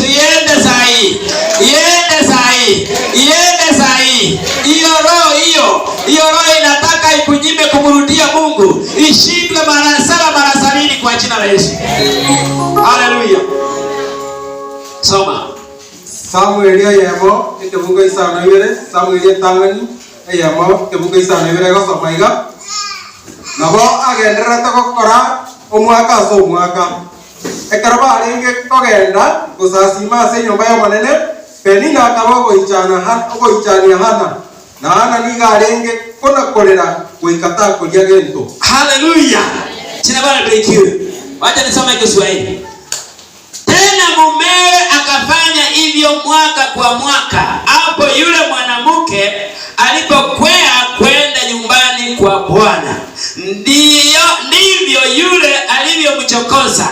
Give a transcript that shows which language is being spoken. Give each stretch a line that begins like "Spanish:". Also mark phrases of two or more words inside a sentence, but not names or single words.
Swahili: Iende saa hii. Iende saa hii. Iende saa hii. Hiyo roho inataka ikunyime kumrudia Mungu. Ishindwe mara 7 mara 70 kwa jina la Yesu. Haleluya. Soma.
Gusii: Samuel yemo itebuga isano ibere, Samuel tangani yemo itebuga isano ibere go somaiga. Nabo agendera tokora omwaka so mwaka. Ekaraba arenge kogenda gusasima ase nyomba ya manene penina akaba goichania hana. Na hana niga arenge kona kolera goikata kulia gento.
Swahili: Haleluya. Jina la Bwana libarikiwe. Wacha nisome Kiswahili. Tena mumewe akafanya hivyo mwaka kwa mwaka. Hapo yule mwanamke alipokwea kwenda nyumbani kwa Bwana, ndivyo yule alivyomchokoza.